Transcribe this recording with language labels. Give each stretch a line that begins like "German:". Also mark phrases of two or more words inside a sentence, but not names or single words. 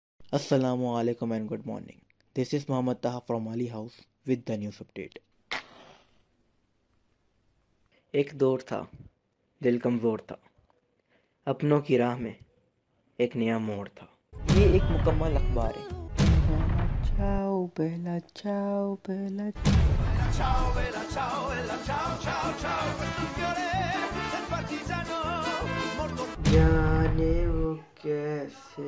English: Assalamu alaikum and good morning. This is Mohammad Taha from Ali House with the news update.
Hindi: एक दौर था, दिल कमज़ोर था, अपनों की राह में एक नया मोड़ था। ये एक मुकम्मल अखबार है।
Italian: ciao bella ciao bella ciao bella ciao ciao ciao fiore del partigiano morto
Hindi: जाने वो कैसे।